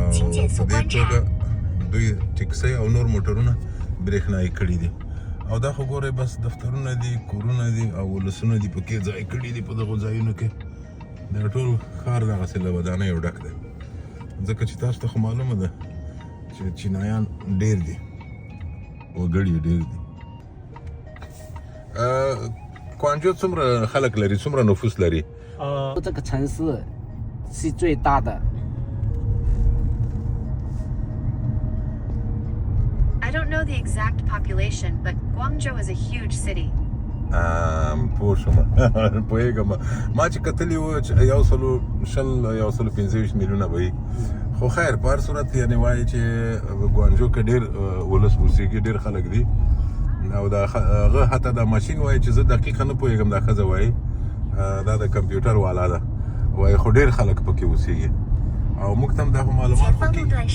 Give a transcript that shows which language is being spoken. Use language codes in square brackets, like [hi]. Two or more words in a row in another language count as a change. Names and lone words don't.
[ps] په دې توګه دوی ټکسۍ او نور موټرونه برېښنایي کړي دي او دا خو ګورئ بس دفترونه دي کورونه دي او ولسونه دي پکې ځای کړي دي په دغو ځایونو کې دا ټول ښار دغسې له ودانیو ډک دی ځکه چې تاسو ته خو معلومه ده چې چینایان ډېر دي وګړي ډېر دي کوانجو څومره خلک لري څومره نفوس لري [zh] 这个城市是最大的 [en] I don't know the exact population, but Guangzhou is a huge city. [ps] پوه شوم پوهېږم ما چې کتلي وو چې 125 میلیونه به وي خو خیر په هر صورت یعنې وایي چې ګوانجو کې ډېر ولس اوسېږي ډېر خلک دي او دا هغه حتی دا ماشین وایي چې زه دقیقه نه پوهېږم دا ښځه وایي دا د کمپیوټر والا ده وایي خو ډېر خلک پکې اوسېږي او موږ ته هم دا معلومات خو کېږي